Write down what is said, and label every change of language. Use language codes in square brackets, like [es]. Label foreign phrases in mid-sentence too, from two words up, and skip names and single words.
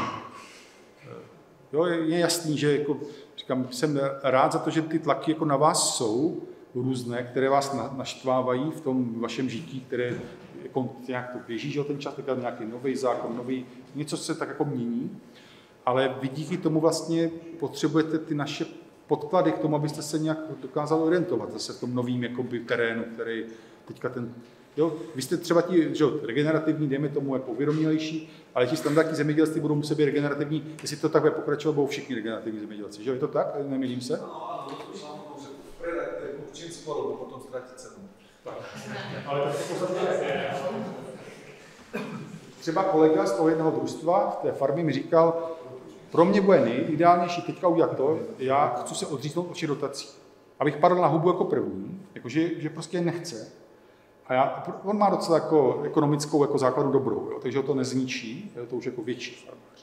[cs] Jo, je jasný, že jako, říkám, jsem rád za to, že ty tlaky jako na vás jsou různé, které vás naštvávají v tom vašem žití, které jako nějak to běží, že ten čas, tak nějaký nový zákon, nový, něco se tak jako mění, ale vy díky tomu vlastně potřebujete ty naše podklady k tomu, abyste se nějak dokázali orientovat zase v tom novým jakoby, terénu, který teďka ten... Jo, vy jste třeba ti, že regenerativní, dejme tomu, jako uvědomělejší, ale ti standardní zemědělci budou muset být regenerativní, jestli to takhle pokračovat, budou všichni regenerativní zemědělci, že je to tak? Nemýlím se? [sk] Áno, to samo môže predať ten čím skôr, lebo potom stráti cenu. [cs] Ale to v podstatě je. Třeba kolega z toho jednoho družstva v té farmě mi říkal, pro mě bude nejideálnější teďka udělat to, já chci se odříznout od všech dotací. Abych padl na hubu jako první, jakože že prostě nechce. A on má docela jako ekonomickou jako základu dobrou, jo, takže ho to nezničí, je to už jako větší farmář.